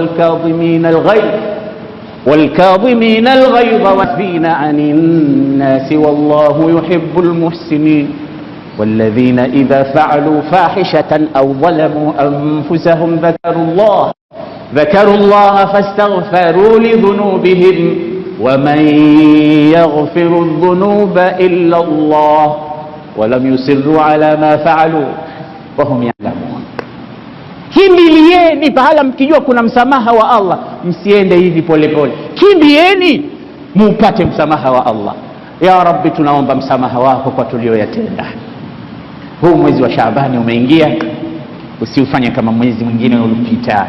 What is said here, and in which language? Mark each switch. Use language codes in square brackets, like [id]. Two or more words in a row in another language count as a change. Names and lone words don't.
[ar] والكاظمين الغيظ والعافين عن الناس والله يحب المحسنين والذين إذا فعلوا فاحشة أو ظلموا أنفسهم ذكروا الله فاستغفروا لذنوبهم ومن يغفر الذنوب إلا الله ولم يصروا على ما فعلوا وهم يعلمون. [sw] Kimbilieni pahala mkijua kuna msamaha wa Allah, msiende hivi polepole, kimbieni muupate msamaha wa Allah. [ar] يا ربي, [sw] tunaomba msamaha wako kwa tulioyatenda. Huu mwezi wa Shaabani umeingia, usiufanye kama mwezi mwingine uliopita.